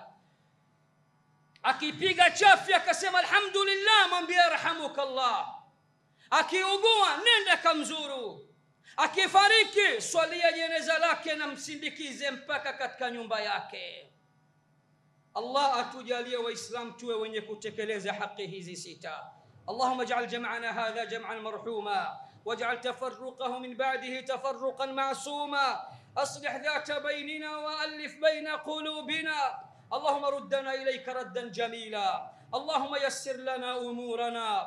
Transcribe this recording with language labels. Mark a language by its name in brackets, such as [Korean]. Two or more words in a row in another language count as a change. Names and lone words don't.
[Swahili] Akipiga chafya akasema alhamdulillah, mwambie yarhamukallah. Akiugua nenda kamzuru. Akifariki swalia jeneza lake na msindikize mpaka katika nyumba yake. Allah atujalie Waislamu tuwe wenye kutekeleza haki hizi 6. [Arabic] اللهم اجعل جمعنا هذا جمعا مرحوما واجعل تفرقه من بعده تفرقا معصوما. أصلح ذات بيننا وألف بين قلوبنا. اللهم ردنا إليك ردا جميلا. اللهم يسر لنا أمورنا.